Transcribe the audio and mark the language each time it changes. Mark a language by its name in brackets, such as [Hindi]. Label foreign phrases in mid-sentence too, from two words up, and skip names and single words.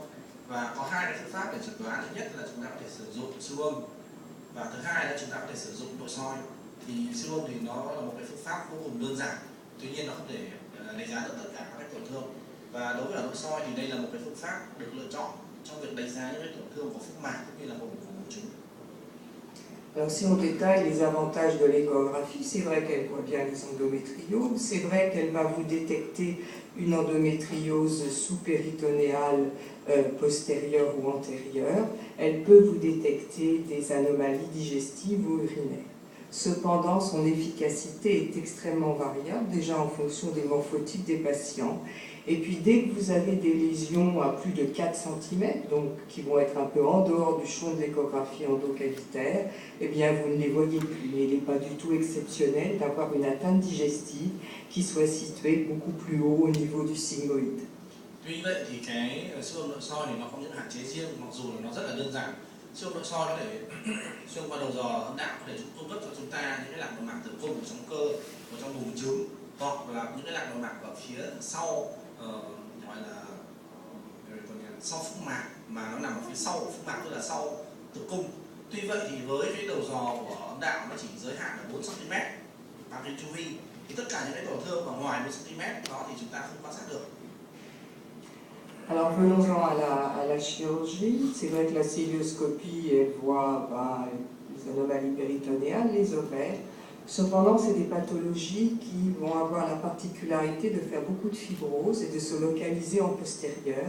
[Vietnamese] Và có hai cái phương pháp để chẩn đoán. Thứ nhất là chúng ta có thể sử dụng siêu âm, và thứ hai là chúng ta có thể sử dụng nội soi. Thì siêu âm thì nó là một cái phương pháp vô cùng đơn giản, tuy nhiên nó không thể đánh giá được tất cả các tổn thương. Và đối với nội soi thì đây là một cái phương pháp được lựa chọn trong việc đánh giá những cái tổn thương của phúc mạc cũng như là vùng bùng trứng. [French] Alors si on détaille les avantages de l'échographie, c'est vrai qu'elle voit bien les endométriomes, c'est vrai qu'elle va vous détecter une endométriose sous-péritonéale postérieure ou antérieure, elle peut vous détecter des anomalies digestives ou urinaires. Cependant, son efficacité est extrêmement variable, déjà en fonction des morphotypes des patients. Et puis dès que vous avez des lésions à plus de 4 cm, donc qui vont être un peu en dehors du champ de l'échographie endocavitaire, eh bien vous ne les voyez plus. Et il n'est pas du tout exceptionnel d'avoir une atteinte digestive qui soit située beaucoup plus haut au niveau du sigmoïde. [Vietnamese] Tuy vậy thì cái siêu âm nội soi thì nó có những hạn chế riêng, mặc dù là nó rất là đơn giản. Siêu âm nội soi có thể xuyên qua đầu giò âm đạo có thể cung cấp cho chúng ta những cái lạc nội mạc tử cung ở trong cơ, ở trong buồng trứng, hoặc là những cái lạc nội mạc ở phía sau, gọi là sau phúc mạc, mà nó nằm ở phía sau của phúc mạc, tức là sau tử cung. Tuy vậy thì với cái đầu giò của âm đạo nó chỉ giới hạn ở 4 cm bằng cái chu vi, thì tất cả những cái tổn thương ở ngoài 4 cm đó thì chúng ta không quan sát được. [French] Alors venons-en à la chirurgie. C'est vrai que la célioscopie, elle voit les anomalies péritonéales, les ovaires. Cependant, c'est des pathologies qui vont avoir la particularité de faire beaucoup de fibrose et de se localiser en postérieur.